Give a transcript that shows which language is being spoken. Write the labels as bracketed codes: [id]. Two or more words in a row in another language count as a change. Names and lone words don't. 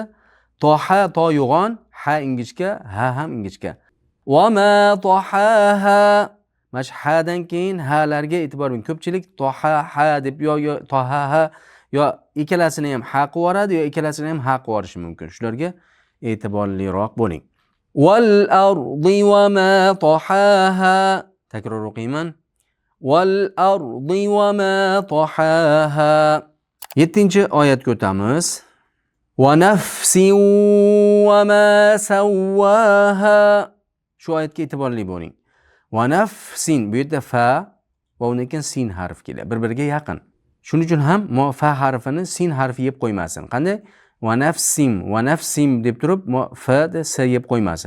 [uz] Toha to yo'g'on, ha ingichka, ha ham ingichka. [ar] وما طحاها. [uz] Mana shu hadan keyin halarga e'tibor bering. Ko'pchilik toha ha deb yo toha ha yo ikkalasini ham ha qilib yuboradi yo ikkalasini ham ha qilib yuborishi mumkin. Shularga e'tiborliroq bo'ling. [ar] والأرض وما طحاها. [uz] Takror o'qiyman. [ar] والأرض وما طحاها. [uz] 7-oyatga o'tamiz. [ar] ونفس وما سواها. [uz] Shu oyatga e'tiborli bo'ling. [ar] ونفس, [uz] bu yerda fa va undan keyin sin harf keladi. Bir-biriga yaqin. Shuning uchun ham fa harfini sin harfi yeb qo'ymasin. Qanday? Va nafsim deb turib fa da s yeb qo'ymasin.